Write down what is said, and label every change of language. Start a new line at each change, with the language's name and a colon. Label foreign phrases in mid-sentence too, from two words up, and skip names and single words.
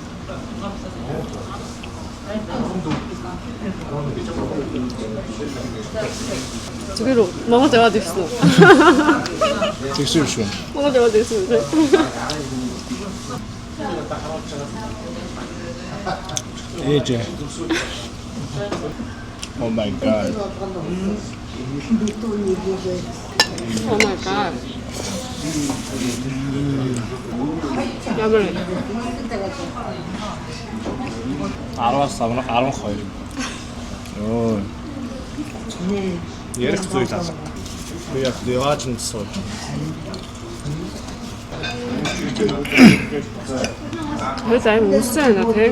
Mongolian: зүгээр үү? Монгол яваад ирсэн үү? Тэгсэн шүү. Монгол яваад ирсэн үү? Ээж.
English: Oh my god. Oh my god.
Mongolian: Ямар вэ? 10-аас авнах 12. Оо. Ярих зүйл алга. Би яг яваач нь сууж. Хөөс аим үссэн байна тий.